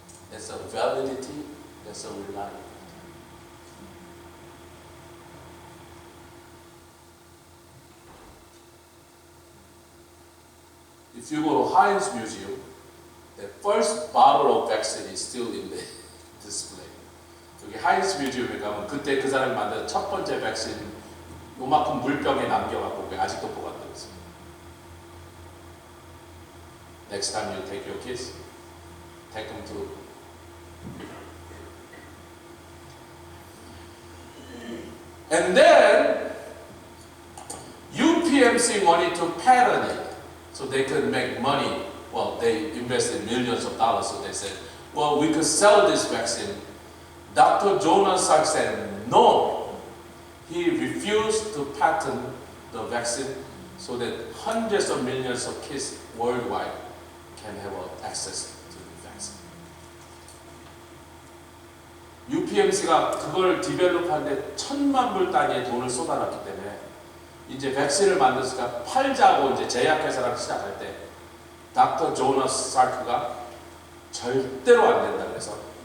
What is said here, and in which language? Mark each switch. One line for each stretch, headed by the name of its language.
English: That's a validity, that's a reliability. If you go to Heinz Museum, the first bottle of vaccine is still in the display.
Korean: 여기 하인스 뮤지엄에 가면 그때 그 사람이 만든 첫 번째 백신 요만큼 물병에 남겨갖고 아직도 보관되고 있습니다.
English: Next time you take your kids, take them to. And then UPMC wanted to patent it so they could make money. Well, they invested millions of dollars, so they said, well, we could sell this vaccine. Dr. Jonas Salk said no. He refused to patent the vaccine so that hundreds of millions of kids worldwide can have access to the vaccine.
Korean: UPMC가 그걸 디벨롭하는데 1,000만 불 단위의 돈을 쏟아놨기 때문에 이제 백신을 만들었으니까 팔자고 이제 제약회사랑 시작할 때 닥터 조너스 살크가 절대로 안 된다 그래서